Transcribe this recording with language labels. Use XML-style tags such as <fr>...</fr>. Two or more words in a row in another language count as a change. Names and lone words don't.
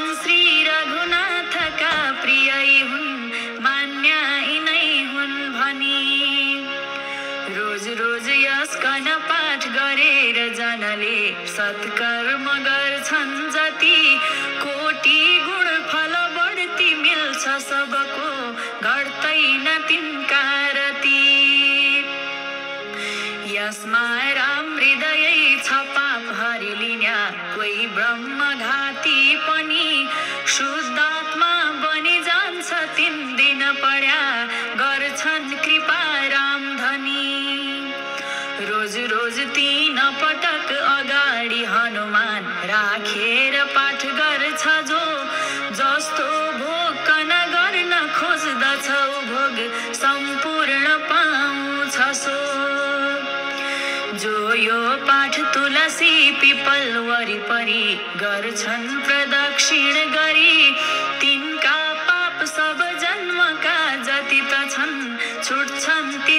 <ne>श्री रघुनाथका प्रियै हुन् मान्या यिनै हुन् भनी रोज रोज यस कन पाठ गरेर जनले सत्कर्म गर्छन् जति कोटि गुण फल बढ्ती मिल्छ सबको घट्दैन तिनका रति यसमा राम हृदय छ पाप हरिलिन्या कोही ब्रह्मघाती पनि शुद्धात्मा बनि जान्छ 3 दिन पढ्या गर्छन् कृपा राम धनी रोज रोज 3 पटक अगाडि हनुमान राखेर पाठ गर्छ जो जस्तो भोग कन गर्न खोज्दछौ भोग सम्पूर्ण पाउँछ सो जो यो पाठ तुलसी पिपल वरिपरि गर्छन् प्रदक्षिण गरी तिनका पाप सब जन्मका जति त छन् छुट्छन् ती</ne>